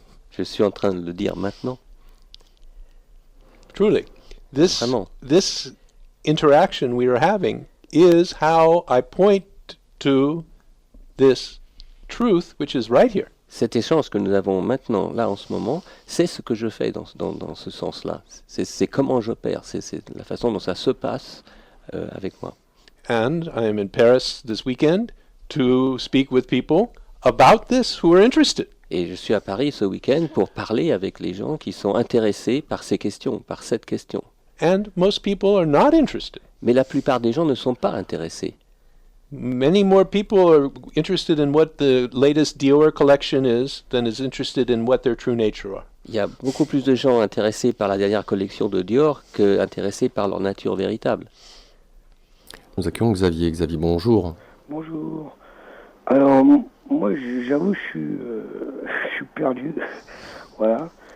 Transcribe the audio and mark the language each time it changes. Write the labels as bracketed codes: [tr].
[fr] Je suis en train de le dire maintenant. [en] Truly, this interaction we are having is how I point to this truth which is right here. [fr] Cet échange que nous avons maintenant, là, en ce moment, c'est ce que je fais dans ce sens-là. C'est comment j'opère, c'est la façon dont ça se passe avec moi. [en] And I am in Paris this weekend to speak with people about this who are interested. [fr] Et je suis à Paris ce week-end pour parler avec les gens qui sont intéressés par ces questions, par cette question. [en] And most people are not interested. [fr] Mais la plupart des gens ne sont pas intéressés. [en] Many more people are interested in what the latest Dior collection is than is interested in what their true nature are. [fr] Il y a beaucoup plus de gens intéressés par la dernière collection de Dior que intéressés par leur nature véritable. Nous accueillons Xavier. Xavier, bonjour. Bonjour. Alors, moi, j'avoue, je suis perdu. Voilà.